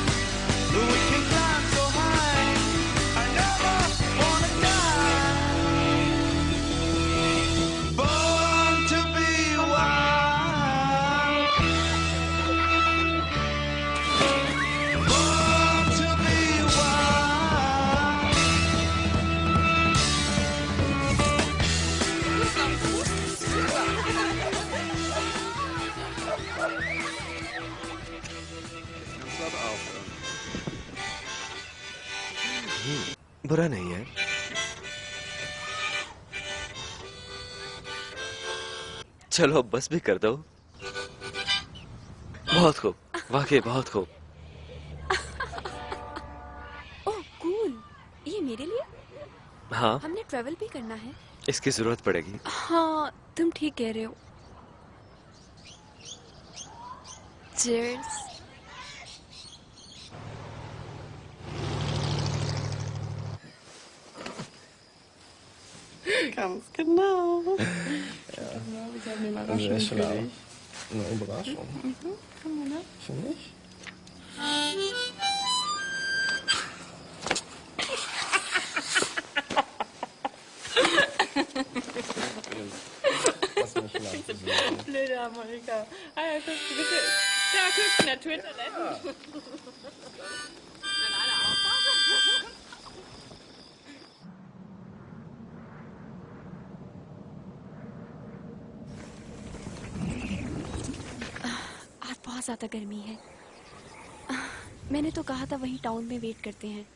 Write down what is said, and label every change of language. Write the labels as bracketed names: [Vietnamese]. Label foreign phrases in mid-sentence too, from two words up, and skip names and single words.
[English] We can climb so high. I never wanna die. Born to be wild. Born to be wild. [Hindi] बुरा नहीं है। चलो अब बस भी कर दो। बहुत खूब, वाकई बहुत खूब। ओह कूल, ये मेरे लिए? हाँ, हमने ट्रेवल भी करना है। इसकी जरूरत पड़ेगी। हाँ, तुम ठीक कह रहे हो। Cheers. [German] Ganz genau. Ja. Genau, ich habe eine Überraschung für dich. Eine Überraschung? Ne? Finde ich? Lass mich lachen. Blöde Harmonika. Ah ja, guckst du bitte. Da guckst du in der Twitter, ne? [Hindi] आज बहुत ज्यादा गर्मी है। मैंने तो कहा था वहीं टाउन में वेट करते हैं।